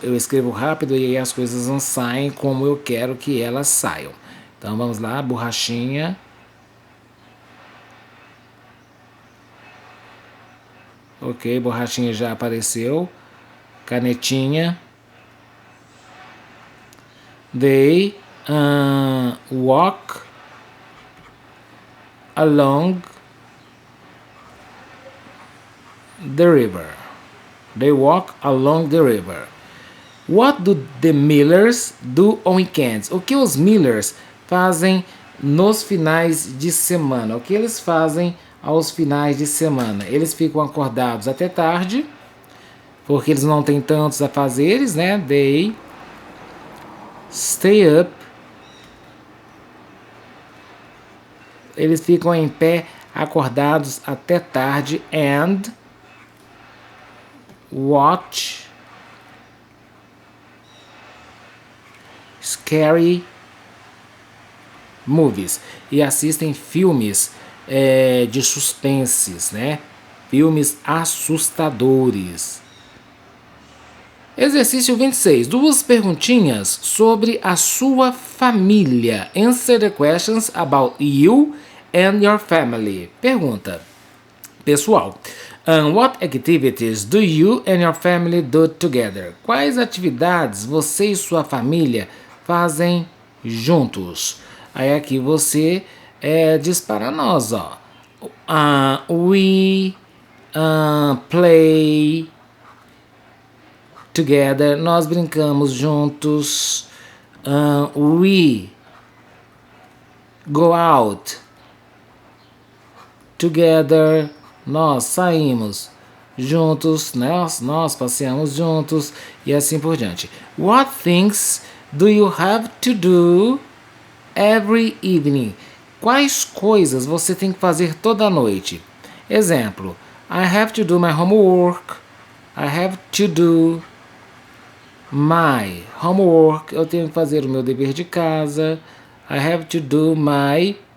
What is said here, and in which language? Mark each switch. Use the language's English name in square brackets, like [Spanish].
[Portuguese] Eu escrevo rápido e aí as coisas não saem como eu quero que elas saiam. Então vamos lá, borrachinha. Ok, borrachinha já apareceu. Canetinha. [English] They walk along the river. They walk along the river. What do the Millers do on weekends? [Portuguese] O que os Millers fazem nos finais de semana? O que eles fazem aos finais de semana? Eles ficam acordados até tarde, porque eles não têm tantos afazeres, né? [English] They stay up. [Portuguese] Eles ficam em pé, acordados até tarde, [English] and watch scary movies. [Portuguese] E assistem filmes de suspenses, né? Filmes assustadores. Exercício 26. Duas perguntinhas sobre a sua família. [English] Answer the questions about you and your family. [Portuguese] Pergunta. Pessoal, [English] what activities do you and your family do together? [Portuguese] Quais atividades você e sua família fazem juntos? Aí aqui você diz para nós, ó. [English] We play together. [Portuguese] Nós brincamos juntos. [English] We go out together. [Portuguese] Nós saímos juntos, né? Nós passeamos juntos e assim por diante. [English] What things do you have to do every evening? [Portuguese] Quais coisas você tem que fazer toda noite? Exemplo, [English] I have to do my homework. I have to do my homework. [Portuguese] Eu tenho que fazer o meu dever de casa. [English] I have to do my...